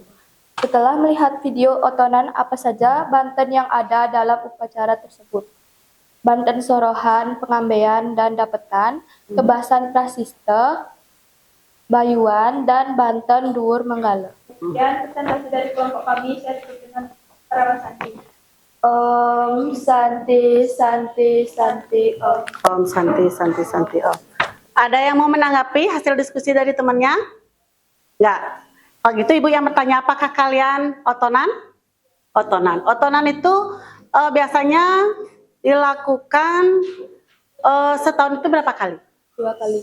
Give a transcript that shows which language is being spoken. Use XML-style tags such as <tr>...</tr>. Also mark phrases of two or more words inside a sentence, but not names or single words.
<id>Setelah melihat video otonan apa saja Banten yang ada dalam upacara tersebut. Banten Sorohan, Pengambeian, dan Dapetan, Kebasan Prasiste, Bayuan, dan Banten Dhuwur Menggala. Dan presentasi dari kelompok kami saya tutup dengan Rama Santi.</id> <sa>ॐ शान्ति शान्ति शान्ति ॐ. ॐ शान्ति, शान्ति, शान्ति, ॐ.</sa> <id>Ada yang mau menanggapi hasil diskusi dari temannya? Enggak. Kalau gitu Ibu yang bertanya, apakah kalian otonan? Otonan. Otonan itu biasanya dilakukan setahun itu berapa kali? 2 kali.</id>